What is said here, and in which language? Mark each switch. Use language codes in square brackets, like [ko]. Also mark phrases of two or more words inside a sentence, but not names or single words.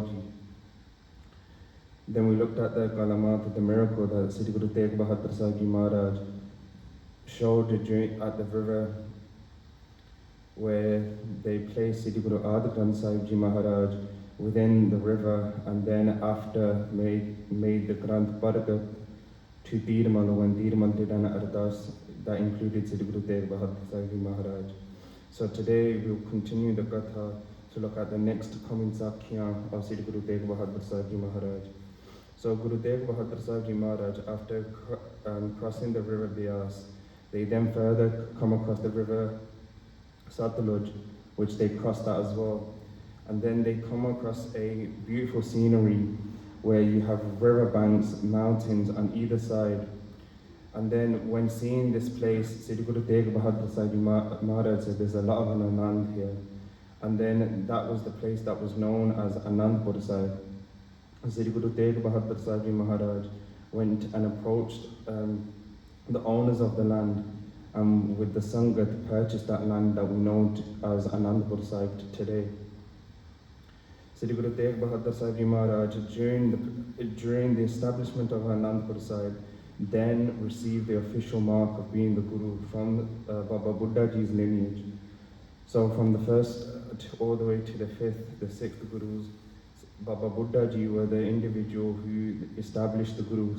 [en] Then we looked at the Kalamat, the miracle that Sri Guru Tegh Bahadur Sahib Ji Maharaj showed at the river, where they placed Sri Guru Adi Sahib Ji Maharaj within the river, and then after made the Granth Baragat to Dirmal, when Dirmal did an ardas that included Sri Guru Tegh Bahadur Sahib Ji Maharaj. So today we'll continue the Katha to look at the next coming Sakhya of Sri Guru Tegh Bahadur Sahib Ji Maharaj. So Guru Tegh Bahadur Sahib Ji Maharaj, after crossing the river Bias, they then further come across the river Satluj, which they crossed that as well. And then they come across a beautiful scenery where you have river banks, mountains on either side. And then when seeing this place, Sri Guru Tegh Bahadur Sahib Ji Maharaj said there's a lot of Anand here. And then that was the place that was known as Anandpur Sahib. Sri Guru Tegh Bahadur Sahib Ji Maharaj went and approached the owners of the land, with the Sangha to purchase that land that we know as Anandpur Sahib today. Sri Guru Tegh Bahadur Sahib Ji Maharaj, during the establishment of Anandpur Sahib, then received the official mark of being the Guru from Baba Buddha Ji's lineage. So from the first all the way to the fifth, the sixth Gurus, Baba Buddha Ji were the individual who established the Gurus.